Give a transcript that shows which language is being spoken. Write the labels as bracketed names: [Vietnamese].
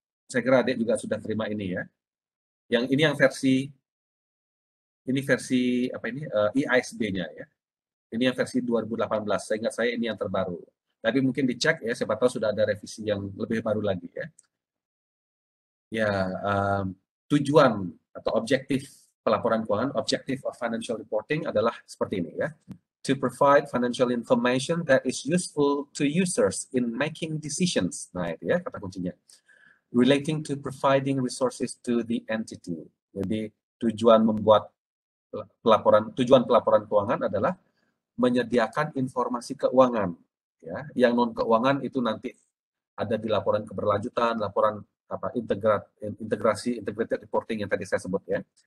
[Indonesian] Saya kira adik juga sudah terima ini ya. Yang ini yang versi apa ini IASB-nya ya. Ini yang versi 2018. Saya ingat saya ini yang terbaru. Tapi mungkin dicek ya, siapa tahu sudah ada revisi yang lebih baru lagi ya. Ya, tujuan atau objektif pelaporan keuangan, [English] objective of financial reporting [Indonesian] adalah seperti ini ya. [English] To provide financial information that is useful to users in making decisions. [Indonesian] Nah, itu ya kata kuncinya. [English] Relating to providing resources to the entity. [Indonesian] Jadi tujuan pelaporan keuangan adalah menyediakan informasi keuangan ya, yang non keuangan itu nanti ada di laporan keberlanjutan, laporan apa integrated reporting yang tadi saya sebut ya.